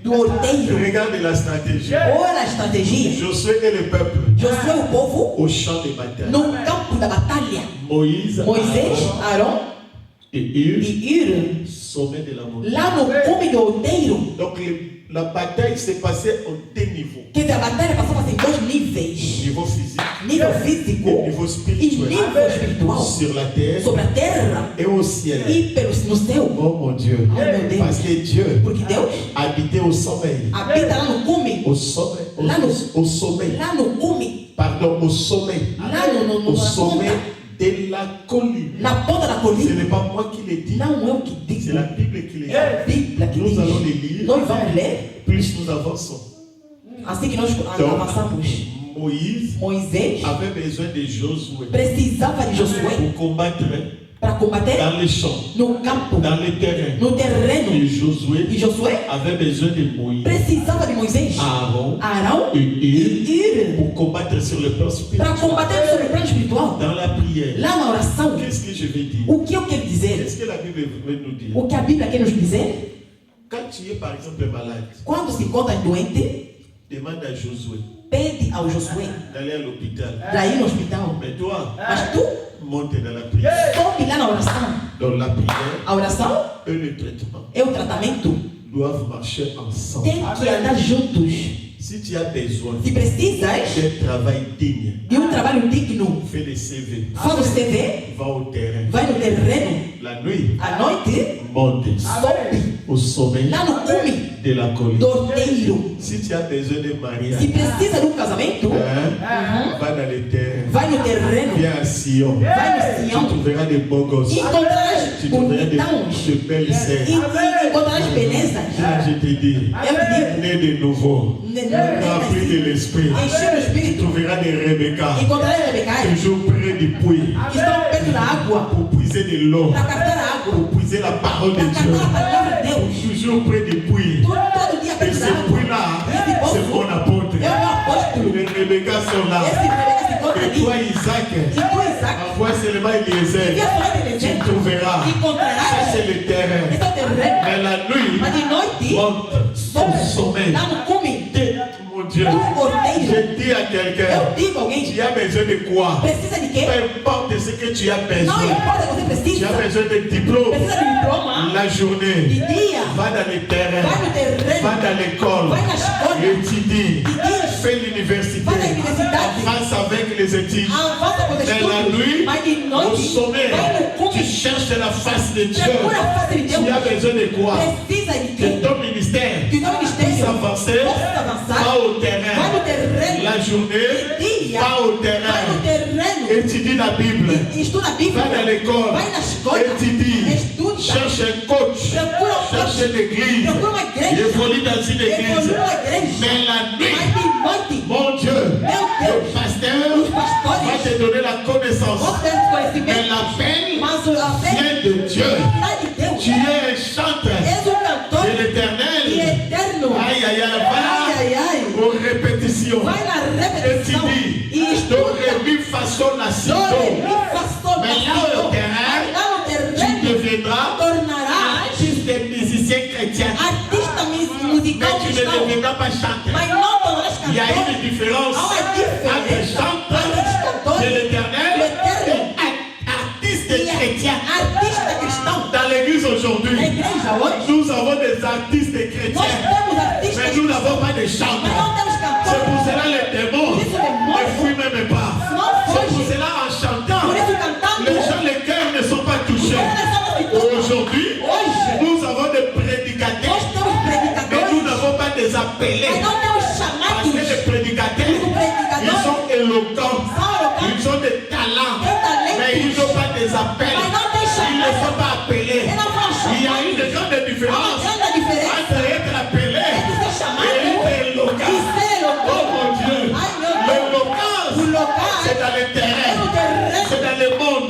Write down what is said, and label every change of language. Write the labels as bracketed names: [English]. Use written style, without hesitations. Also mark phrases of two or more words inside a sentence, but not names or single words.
[Portuguese] do outeiro. [French] Regarde la stratégie. [Portuguese] Olha a estratégia. [French] Josué et le peuple [Portuguese] Josué, o povo, [French] au champ de bataille. [Portuguese] no campo da batalha. [French] Moïse, [Portuguese] Moisés, [French] Aaron [Portuguese] Arão [French] et Hur, [Portuguese] e Hur [French] sommet de la montagne. [Portuguese] lá no cume do outeiro. [French] Donc la bataille s'est passée en deux niveaux. [Portuguese] Quer dizer, a batalha passava em dois níveis: [French] Niveau physique [Portuguese] nível [French] et [Portuguese] físico [French] niveau [Portuguese] e [French] spirituel. [Portuguese] nível espiritual. [French] Sur la terre [Portuguese] Sobre a terra [French] et au ciel. [Portuguese] e no céu. [French] Oh mon Dieu. [Portuguese] Oh meu Deus. [French] Parce que Dieu [Portuguese] Porque Deus [French] habitait au sommet. [Portuguese] habita lá no cume. [French] Au sommet. [Portuguese] Lá no- [French] Au sommet. [Portuguese] Lá no cume. [French] Pardon, au sommet. [Portuguese] Lá no [French] Au [Portuguese] na [French] sommet [Portuguese] ponta. [French] de la colline. [Portuguese] Na ponta da [French] Ce [Portuguese] colina. [French] n'est pas moi qui l'ai dit. [Portuguese] Não é o que [French] C'est [Portuguese] diz. [French] la Bible qui l'ai dit. [Portuguese] É a Bíblia que [French] Nous allons les [Portuguese] diz. [French] lire. [Portuguese] Nós vamos ler [French] Plus nous avançons. [Portuguese] assim que nós avançamos. [French] Moïse [Portuguese] Moisés [French] avait besoin de Josué [Portuguese] precisava de Josué [French] pour combattre [Portuguese] para combater [French] dans les champs, [Portuguese] no campo, [French] dans les terrains. [Portuguese] no terreno. [French] Et Josué [Portuguese] E Josué [French] avait besoin de Moïse, [Portuguese] precisava de Moisés, [French] Aaron [Portuguese] Arão [French] et [Portuguese] e [French] Ir [Portuguese] Ir [French] pour combattre sur le plan [Portuguese] para [French] spirituel. [Portuguese] combater sobre o plano espiritual. [French] Dans la prière, [Portuguese] Lá na oração, [French] qu'est-ce que je vais dire? [Portuguese] o que eu quero dizer? [French] Qu'est-ce que la Bible veut nous dire? [Portuguese] O que a Bíblia quer nos dizer? [French] Quand tu es par exemple malade, [Portuguese] Quando se encontra doente, [French] demande à Josué [Portuguese] pede ao Josué [French] d'aller à l'hôpital. [Portuguese] para ir no hospital. [French] Mais toi, [Portuguese] Mas tu [French] monte dans la prière. [Portuguese] sobe lá na oração. [French] Dans la prière [Portuguese] A oração [French] et le traitement [Portuguese] é o tratamento. [French] doivent marcher ensemble. [Portuguese] Tem que andar juntos. [French] Si tu as besoin [Portuguese] Se precisas [French] d'un travail digne, [Portuguese] de trabalho digno, [French] fais le CV, [Portuguese] faz o CV, [French] va au terrain. [Portuguese] vai no terreno, [French] La nuit, [Portuguese] à noite, [French] monte [Portuguese] sobe [French] au sommet [Portuguese] lá no cume [French] de la colline. [Portuguese] do outeiro. [French] Si tu as besoin de mariage, [Portuguese] Se precisa de um casamento, [French] va dans les terrains. [Portuguese] vai no terreno, [French] Viens à Sion. [Portuguese] vai no [French] Tu [Portuguese] Sião, [French] trouveras des beaux gosses. [Portuguese] encontrarás [French] Tu trouveras [Portuguese] bonitãos [French] de belles [Portuguese] e [French] sœurs. [Portuguese] encontrarás belezas. [French] Je te dis, [Portuguese] Eu te digo, [French] né de nouveau, rempli de l'esprit. [Portuguese] encher o [French] Tu [Portuguese] espírito, [French] trouveras des Rebecca, [Portuguese] encontrarás Rebecais [French] toujours près du puits, [Portuguese] que estão perto da água [French] pour puiser de l'eau, [Portuguese] para captar a água, [French] pour puiser la parole de [Portuguese] para [French] Dieu. [Portuguese] captar a palavra de Deus. [French] Toujours près du puits. [Portuguese] Todo dia [French] Et [Portuguese] perto da [French] ce [Portuguese] água. [French] puits-là, c'est mon apôtre. [Portuguese] É o meu apóstolo. [French] Les Rebecca sont là. [Portuguese] Esse Rebecas se encontra [French] Et [Portuguese] ali. [French] toi, Isaac, [Portuguese] E tu, Isaac, [French] envoie seulement Eliezer. [Portuguese] envia somente [French] Tu [Portuguese] Eliezer. [French] trouveras. Ça, [Portuguese] Encontrarás [French] c'est le terrain. [Portuguese] esse é o terreno. [French] Mais la nuit, [Portuguese] Mas de noite, [French] monte au sommet. [Portuguese] lá no cume [French] Mon Dieu, [Portuguese] do outeiro, [French] je dis à quelqu'un, [Portuguese] eu digo a alguém, [French] tu as besoin de quoi? [Portuguese] precisa de quê? [French] Peu importe ce que tu as [Portuguese] Não [French] besoin. [Portuguese] importa o que você [French] Tu as [Portuguese] precisa. [French] besoin de diplôme. [Portuguese] Precisa de diploma, [French] La [Portuguese] de [French] journée, [Portuguese] dia, [French] va dans les terrains, [Portuguese] vai no terreno, [French] va dans l'école, [Portuguese] vai na escola, [French] étudie, [Portuguese] estude, [French] fais l'université, [Portuguese] vai na universidade, [French] avance avec les études. [Portuguese] avança com os [French] Mais la [Portuguese] estudos, [French] nuit, [Portuguese] mas de [French] au [Portuguese] noite, [French] sommet, [Portuguese] vai no [French] tu [Portuguese] cume, [French] cherches la face de Dieu. [Portuguese] procura a face de [French] Tu [Portuguese] Deus. [French] as besoin de quoi? [Portuguese] Precisa de [French] Que [Portuguese] quê? [French] ton ministère [Portuguese] Que teu [French] puisse [Portuguese] ministério [French] avancer, [Portuguese] possa avançar, [French] va au [Portuguese] vai no [French] terrain. [Portuguese] terreno, [French] La journée, [Portuguese] dia, [French] va au [Portuguese] vai no [French] terrain. [Portuguese] terreno, [French] Étudie la Bible. [Portuguese] estuda a [French] Va [Portuguese] Bíblia, [French] dans l'école. [Portuguese] vai na escola, [French] Étudie. [Portuguese] estuda, [French] Cherche un coach. [Portuguese] procura um [French] Cherche [Portuguese] coach, [French] une église. [Portuguese] procura uma igreja, [French] Évolue dans une église. [Portuguese] evolua uma igreja, [French] Mais la [Portuguese] mas [French] nuit, [Portuguese] de noite, [French] mon Dieu, [Portuguese] meu [French] le [Portuguese] Deus, [French] pasteur [Portuguese] os [French] va [Portuguese] pastores [French] te donner la connaissance. [Portuguese] vão ter [French] Mais [Portuguese] conhecimento, [French] l'appel [Portuguese] mas a fé [French] vient de Dieu. [Portuguese] está de Deus, [French] Tu es un chanteur [Portuguese] és um cantor [French] de [Portuguese] e [French] l'éternel. [Portuguese] eterno, Aïe, aïe, aïe, ai, ai, ai, [French] va aux répétitions. [Portuguese] vai na repetição [French] Étudie. [Portuguese] e [French] Do, [Portuguese] estuda, [French] ré, mi, fa, sol, la, si, [Portuguese] do, ré, mi, [French] do. [Portuguese] fá, sol, [French] Mais [Portuguese] lá, [French] là au [Portuguese] do. [French] terrain, [Portuguese] Lá no [French] tu [Portuguese] terreno, [French] deviendras [Portuguese] tornarás [French] artiste et musicien chrétien. [Portuguese] artista [French] Mais [Portuguese] musical [French] tu ne [Portuguese] cristão, [French] deviendras pas chanteur. [Portuguese] mas não tornarás [French] Il y a [Portuguese] cantor. [French] une différence [Portuguese] Há uma [French] entre [Portuguese] diferença [French] chanteur [Portuguese] entre os [French] de [Portuguese] cantores [French] l'éternel L'éternel. et artiste [Portuguese] e [French] chrétien. [Portuguese] artista cristão. [French] Dans l'église [Portuguese] Na [French] aujourd'hui, [Portuguese] igreja hoje, [French] nous avons des artistes [Portuguese] nós [French] chrétiens, [Portuguese] temos artistas [French] mais nous [Portuguese] cristãos, [French] n'avons pas de [Portuguese] mas [French] chanteurs. [Portuguese] não temos [French] C'est [Portuguese] cantores. [French] pour cela les démons [Portuguese] Por isso o demônio, [French] ne fuient même pas. [Portuguese] não [French] C'est pour [Portuguese] foge. [French] cela en chantant, [Portuguese] Por isso cantando, [French] les gens, les cœurs ne sont pas touchés. Aujourd'hui, [Portuguese] hoje, [French] nous avons des [Portuguese] nós [French] prédicateurs, [Portuguese] temos [French] mais nous [Portuguese] predicadores, [French] n'avons pas des appelés. [Portuguese] mas não temos [French] Parce [Portuguese] chamados. [French] que les prédicateurs, ils sont éloquents, ils ont des talents, mais ils n'ont pas des appels. Ils ne sont pas appelés. Il y a une grande différence entre être appelé et être éloquent. Oh mon Dieu, l'éloquence, c'est dans le terrain, c'est dans le monde.